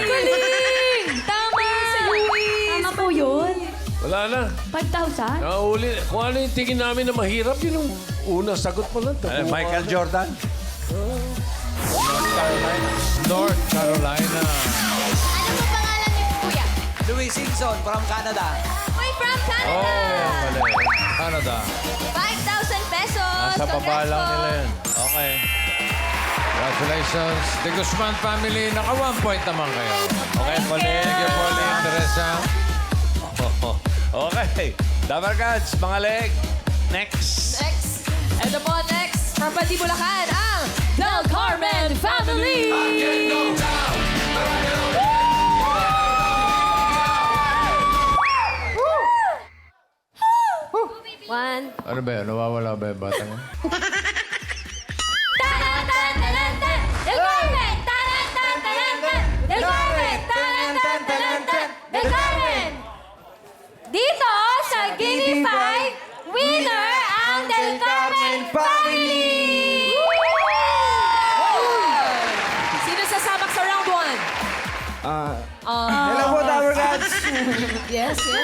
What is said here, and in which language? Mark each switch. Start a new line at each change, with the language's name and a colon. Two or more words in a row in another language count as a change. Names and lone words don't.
Filipino: Tama! Tama po yun. Wala na. 5,000? Nauli. Kung ano yung tingin namin na mahirap, yun yung unang sagot mo lang. Michael Jordan. North Carolina. Ano po pangalan niyo, kuya? Louis Simpson from Canada. Uy, from Canada! Oh, mali. Canada. 5,000 pesos! Nasa baba lang nila yun. Okay. Congratulations.
English: The Guzman family,
Filipino: naka 1 point naman kayo. Okay, Pauline.
English: Thank you, Pauline, Teresa.
Filipino: Okay. Dabar Gods, mga leg. Next. Next. Ito po, next. From Bandi, Bulacan, ang Del Carmen Family!
English: One.
Filipino: Ano ba yun? Nawawala ba yung bata mo? Taran-tan-taran-tan! Del Carmen! Taran-tan-taran-tan! Del Carmen! Taran-tan-taran-tan! Del Carmen! Dito sa Gimme 5, winner ang Del Carmen Family! Sino sasabak sa round 1? Hello po, Tower Gods.
English: Yes, yes.